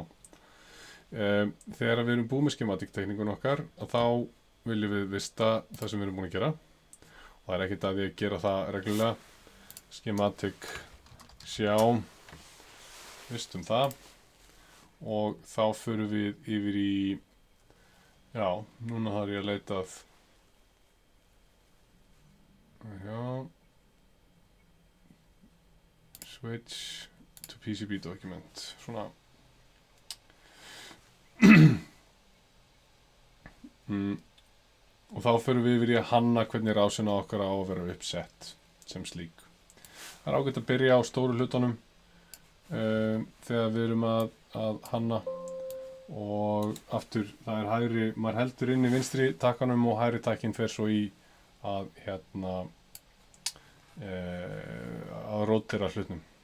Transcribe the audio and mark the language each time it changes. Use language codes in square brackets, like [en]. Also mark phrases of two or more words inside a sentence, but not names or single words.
[is] Þegar við erum búið með schematic teikningun okkar þá viljum við vista það sem við erum búin að gera og það er ekkert að ég gera það reglulega. Schematic sjá, vistum það og þá förum við yfir í, já, núna þarf ég að leita að, já, [en] switch to PCB document, [is] svona. Og þá förum við yfir í að hanna hvernig rásina okkar á að vera uppsett sem slík. Það er ágætt að byrja á stóru hlutunum þegar við erum að hanna og aftur það er hægri, maður heldur inn í vinstri takkanum og hægri takkinn fer svo í að að rótera hlutnum.